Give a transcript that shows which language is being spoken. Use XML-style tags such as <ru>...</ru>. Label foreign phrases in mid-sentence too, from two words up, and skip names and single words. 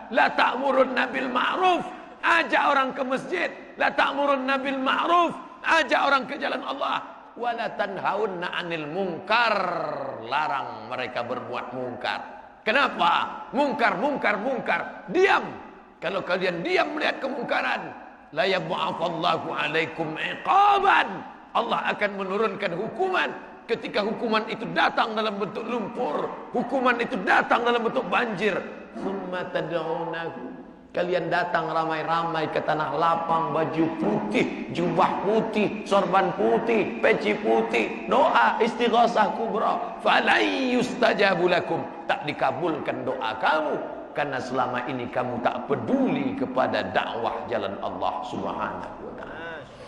<ar>لتأمرن بالمعروف,</ar> <id>ajak orang ke masjid.</id> <ar>لتأمرن بالمعروف,</ar> <id>ajak orang ke jalan Allah.</id> <ar>ولتنهون عن المنكر,</ar> <id>larang mereka berbuat mungkar. Kenapa? Mungkar. Diam. Kalau kalian diam melihat kemungkaran,</id> <ar>ليبعثن الله عليكم عقابا.</ar> <id>Allah akan menurunkan hukuman. Ketika hukuman itu datang dalam bentuk lumpur, hukuman itu datang dalam bentuk banjir.</id> <ar>ثم تدعونه,</ar> <id>kalian datang ramai-ramai ke tanah lapang, baju putih, jubah putih, sorban putih, peci putih, doa istighosah kubra,</id> <ar>فلا يستجاب لكم,</ar> <id>tak dikabulkan doa kamu karena selama ini kamu tak peduli kepada dakwah jalan Allah</id> <ar>سبحانه وتعالى.</ar>